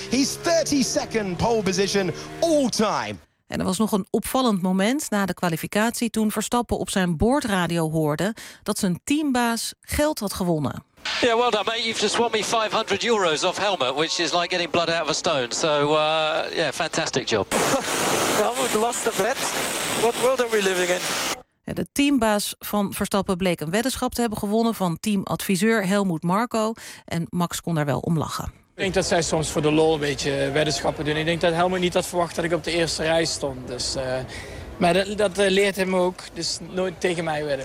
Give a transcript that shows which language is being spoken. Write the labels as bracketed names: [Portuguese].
[English] He's 32nd pole position all time. [Dutch] En er was nog een opvallend moment na de kwalificatie toen Verstappen op zijn boordradio hoorde dat zijn teambaas geld had gewonnen. [English] Yeah, well done, mate. You've just won me €500 off helmet, which is like getting blood out of a stone. So, yeah, fantastic job. Helmut lost the bet. What world are we living in? [Dutch] Ja, de teambaas van Verstappen bleek een weddenschap te hebben gewonnen van teamadviseur Helmut Marko. En Max kon daar wel om lachen. Ik denk dat zij soms voor de lol een beetje weddenschappen doen. Ik denk dat Helmut niet had verwacht dat ik op de eerste rij stond. Dus, maar dat leert hem ook. Dus nooit tegen mij wedden.